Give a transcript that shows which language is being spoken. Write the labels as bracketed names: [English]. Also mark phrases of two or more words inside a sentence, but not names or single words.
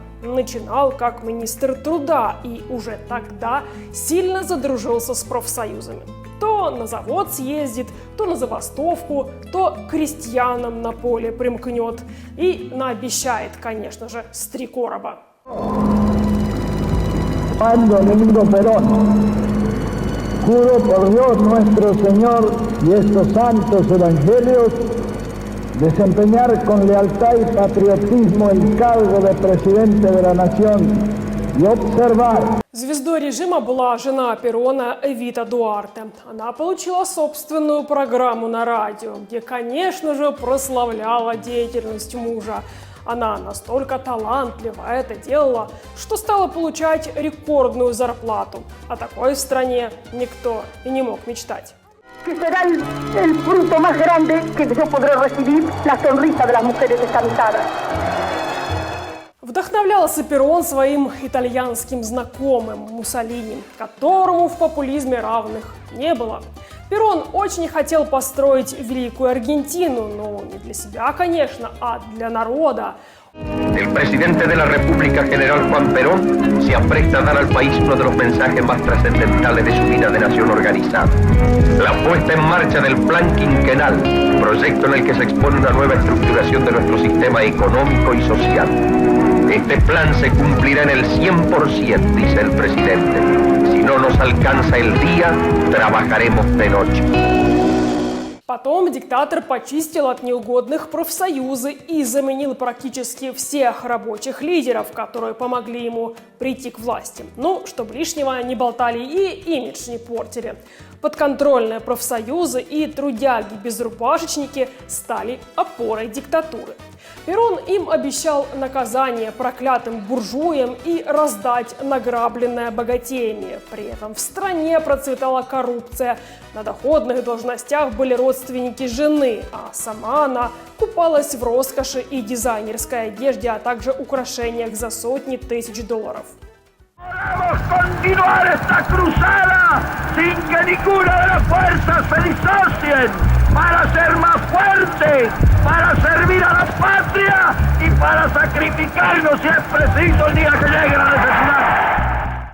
[Russian] Начинал как министр труда и уже тогда сильно задружился с профсоюзами. То на завод съездит, то на забастовку, то к крестьянам на поле примкнет. И наобещает, конечно же, с 3 короба. [Spanish] Domingo Perón, juro por Dios nuestro Señor y estos santos evangelios desempeñar con lealtad y patriotismo el cargo de presidente de la nación y observar. [Russian] Звездой режима была жена Перона Эвита Дуарте. Она получила собственную программу на радио, где, конечно же, прославляла деятельность мужа. Она настолько талантливо это делала, что стала получать рекордную зарплату. О такой в стране никто и не мог мечтать. [Spanish] Que será el fruto más grande que yo podré recibir, la sonrisa de las mujeres descansadas. [Russian] Вдохновлялся Перон своим итальянским знакомым Муссолини, которому в популизме равных не было. Перон очень хотел построить великую Аргентину, но не для себя, конечно, а для народа. [Spanish] El presidente de la República, general Juan Perón, se apresta a dar al país uno de los mensajes más trascendentales de su vida de nación organizada. La puesta en marcha del Plan Quinquenal, proyecto en el que se expone una nueva estructuración de nuestro sistema económico y social. Este plan se cumplirá en el 100%, dice el presidente. Si no nos alcanza el día, trabajaremos de noche. [Russian] Потом диктатор почистил от неугодных профсоюзы и заменил практически всех рабочих лидеров, которые помогли ему прийти к власти. Ну, чтобы лишнего не болтали и имидж не портили. Подконтрольные профсоюзы и трудяги-безрубашечники стали опорой диктатуры. Перрон им обещал наказание проклятым буржуям и раздать награбленное богатеями. При этом в стране процветала коррупция. На доходных должностях были родственники жены, а сама она купалась в роскоши и дизайнерской одежде, а также украшениях за сотни тысяч долларов. [Spanish] Podemos continuar esta cruzada sin que ninguna de las fuerzas se disocien para ser más fuertes, para servir a la patria y para sacrificarnos si es preciso el día que llegue la necesidad.